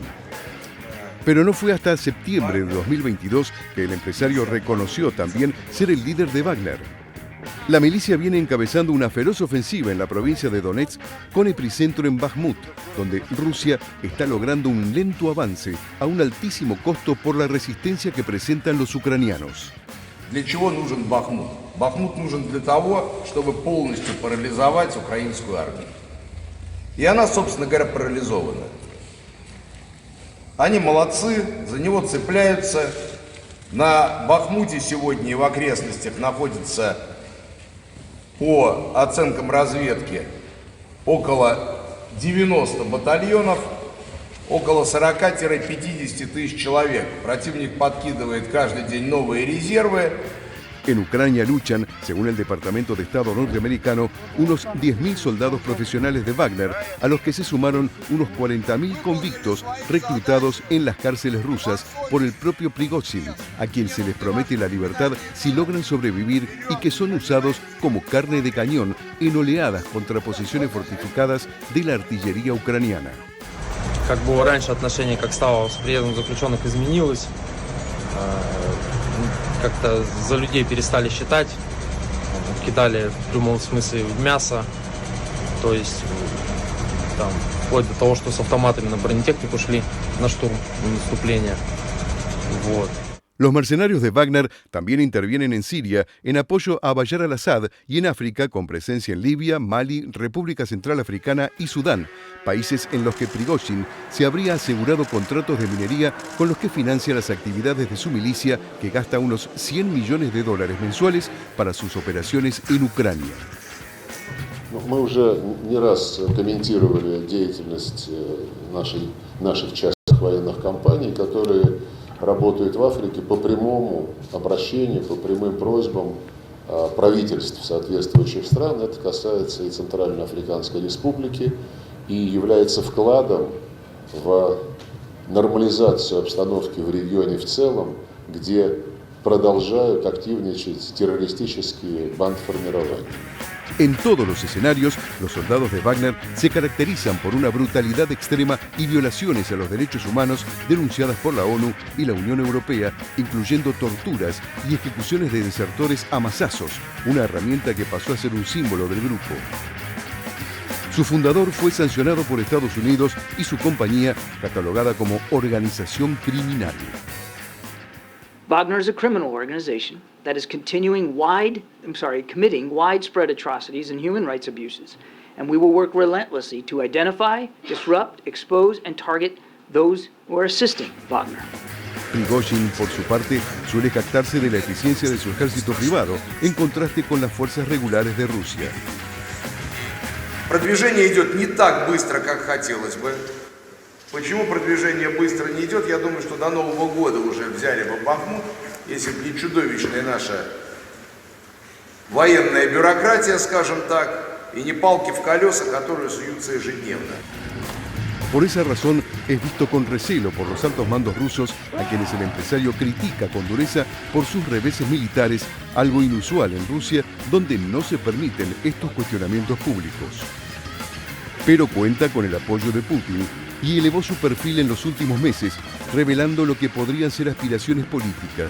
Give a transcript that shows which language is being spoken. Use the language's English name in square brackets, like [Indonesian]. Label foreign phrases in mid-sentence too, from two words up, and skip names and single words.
[Spanish] Pero no fue hasta septiembre de 2022 que el empresario reconoció también ser el líder de Wagner. La milicia viene encabezando una feroz ofensiva en la provincia de Donetsk con epicentro en Bakhmut, donde Rusia está logrando un lento avance a un altísimo costo por la resistencia que presentan los ucranianos. [Russian] ¿Для чего нужен Бахмут? Бахмут нужен для того, чтобы полностью парализовать украинскую армию. И она, собственно говоря, парализована. Они молодцы, за него цепляются. На Бахмуте сегодня и в окрестностях находится, по оценкам разведки, около 90 батальонов, около 40-50 тысяч человек. Противник подкидывает каждый день новые резервы. [Spanish] En Ucrania luchan, según el Departamento de Estado norteamericano, unos 10.000 soldados profesionales de Wagner, a los que se sumaron unos 40.000 convictos reclutados en las cárceles rusas por el propio Prigozhin, a quien se les promete la libertad si logran sobrevivir y que son usados como carne de cañón en oleadas contra posiciones fortificadas de la artillería ucraniana. [Russian] Как было раньше, отношение к составу с приездом заключенных изменилось. Как-то за людей перестали считать, кидали в прямом смысле в мясо, то есть там, вплоть до того, что с автоматами на бронетехнику шли на штурм, на наступление. Вот. [Spanish] Los mercenarios de Wagner también intervienen en Siria en apoyo a Bashar al-Assad y en África con presencia en Libia, Mali, República Central Africana y Sudán, países en los que Prigozhin se habría asegurado contratos de minería con los que financia las actividades de su milicia, que gasta unos $100 millones mensuales para sus operaciones en Ucrania. [Russian] Мы уже не раз комментировали деятельность наших частных военных компаний, которые работают в Африке по прямому обращению, по прямым просьбам правительств соответствующих стран. Это касается и Центральноафриканской Республики и является вкладом в нормализацию обстановки в регионе в целом, где продолжают активничать террористические бандформирования. [Spanish] En todos los escenarios, los soldados de Wagner se caracterizan por una brutalidad extrema y violaciones a los derechos humanos denunciadas por la ONU y la Unión Europea, incluyendo torturas y ejecuciones de desertores a mazazos, una herramienta que pasó a ser un símbolo del grupo. Su fundador fue sancionado por Estados Unidos y su compañía catalogada como organización criminal. [English] Wagner is a criminal organization that is committing widespread atrocities and human rights abuses, and we will work relentlessly to identify, disrupt, expose, and target those who are assisting Wagner. [Spanish] Prigozhin, por su parte, suele jactarse de la eficiencia de su ejército privado, en contraste con las fuerzas regulares de Rusia. [Russian] Продвижение идет не так быстро, как хотелось бы. Почему продвижение быстро не идет? Я думаю, что до Нового года уже взяли бы Бахмут, если бы не чудовищная наша военная бюрократия, скажем так, и не палки в колеса, которые суются ежедневно. [Spanish] Por esa razón, es visto con recelo por los altos mandos rusos, a quienes el empresario critica con dureza por sus reveses militares, algo inusual en Rusia, donde no se permiten estos cuestionamientos públicos. Pero cuenta con el apoyo de Putin y elevó su perfil en los últimos meses, revelando lo que podrían ser aspiraciones políticas.